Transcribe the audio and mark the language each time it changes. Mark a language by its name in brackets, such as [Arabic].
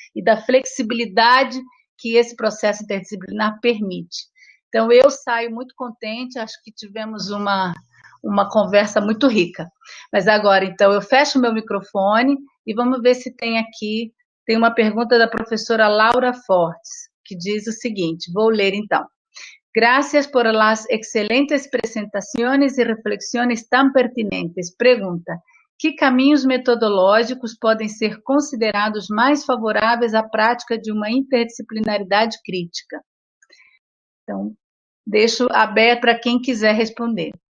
[Portuguese] E da flexibilidade que esse processo interdisciplinar permite. Então, eu saio muito contente, acho que tivemos uma conversa muito rica. Mas agora, então, eu fecho o meu microfone e vamos ver se tem aqui, tem uma pergunta da professora Laura Fortes, que diz o seguinte, vou ler então. [Spanish] Gracias por las excelentes presentaciones y reflexiones tan pertinentes. [Portuguese] Pregunta, que caminhos metodológicos podem ser considerados mais favoráveis à prática de uma interdisciplinaridade crítica? Então, deixo aberto para quem quiser responder.